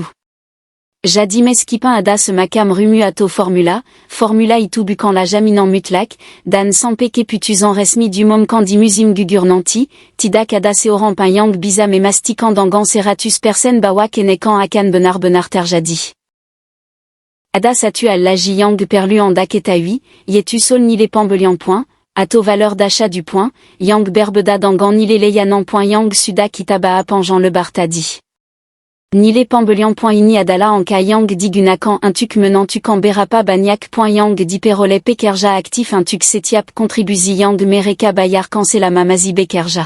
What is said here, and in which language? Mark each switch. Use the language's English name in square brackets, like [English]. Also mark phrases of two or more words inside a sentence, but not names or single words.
[Indonesian] Jadi meskipun ada semacam rumu atau formula itu bukanlah jaminan mutlak, dan sampai keputusan resmi diumumkan di musim gugur nanti, tidak ada seorang pun yang bisa memastikan dengan 100% bahwa kenekan akan benar-benar terjadi. Ada satu hal lagi yang perlu anda ketahui, yaitu soal nilai pembelian poin, atau [French] valeur d'achat du point, [Indonesian] yang berbeda dengan nilai layanan poin yang sudah kita bahas panjang lebar tadi. Nilai pembelian poin ini adalah angka yang digunakan untuk menentukan berapa banyak poin yang diperoleh pekerja aktif untuk setiap kontribusi yang mereka bayarkan selama masih bekerja.